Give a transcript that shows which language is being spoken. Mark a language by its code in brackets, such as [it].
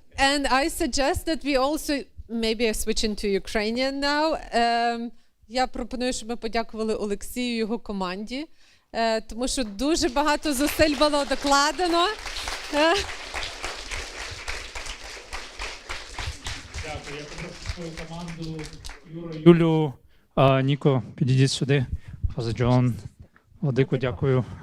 [en] And I suggest that we also, maybe switching to Ukrainian now. [uk] Я пропоную, щоб ми подякували Олексію і його команді, тому що дуже багато зусиль було докладено. Дякую. Я попрошу свою команду Юлю, Ніко, підійдіть сюди. Father John, Владику, дякую.